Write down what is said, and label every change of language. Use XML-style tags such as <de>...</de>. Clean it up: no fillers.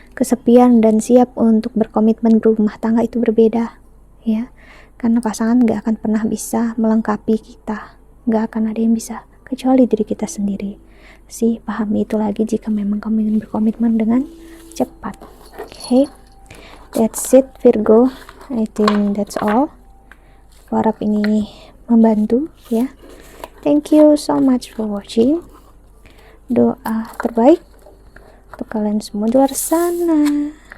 <id>Kesepian dan siap untuk berkomitmen berumah tangga itu berbeda ya. Karena pasangan gak akan pernah bisa melengkapi kita, gak akan ada yang bisa kecuali diri kita sendiri sih. Pahami itu lagi jika memang kamu ingin berkomitmen dengan cepat.</id> <en>Okay, that's it Virgo, I think that's all.</en> <id>Aku harap ini membantu ya.</id> <en>Thank you so much for watching.</en> <id>Doa terbaik untuk kalian semua di luar sana.</id>